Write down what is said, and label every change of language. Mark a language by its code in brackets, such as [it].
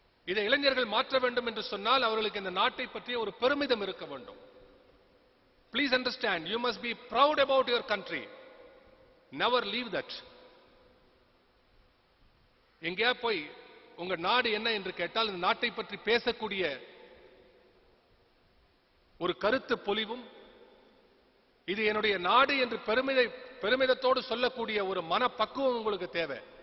[ta] இதை இளைஞர்கள் மாற்ற வேண்டும் என்று சொன்னால் அவர்களுக்கு இந்த நாட்டை பற்றிய ஒரு பெருமிதம் இருக்க வேண்டும். [en] Please understand, you must be proud about your country. Never leave that. [ta] எங்கேயா போய் உங்க நாடு என்ன என்று கேட்டால் இந்த நாட்டை பற்றி பேசக்கூடிய ஒரு கருத்து பொலிவும், இது என்னுடைய நாடு என்று பெருமிதத்தோடு சொல்லக்கூடிய ஒரு மனப்பக்குவம் உங்களுக்கு தேவை.